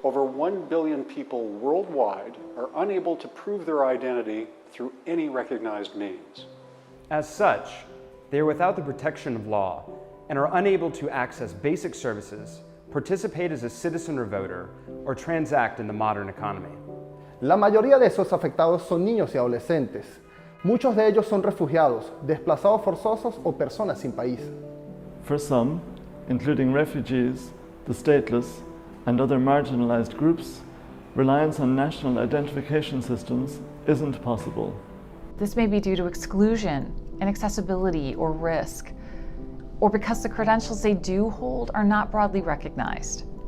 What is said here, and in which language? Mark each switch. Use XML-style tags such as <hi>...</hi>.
<en>Over 1 billion people worldwide are unable to prove their identity through any recognized means. As such, they are without the protection of law and are unable to access basic services, participate as a citizen or voter, or transact in the modern economy.</en> <es>La mayoría de esos afectados son niños y adolescentes. Muchos de ellos son refugiados, desplazados forzosos o personas sin país.</es> <en>For some, including refugees, the stateless, and other marginalized groups, reliance on national identification systems isn't possible. This may be due to exclusion, inaccessibility, or risk, or because the credentials they do hold are not broadly recognized.</en>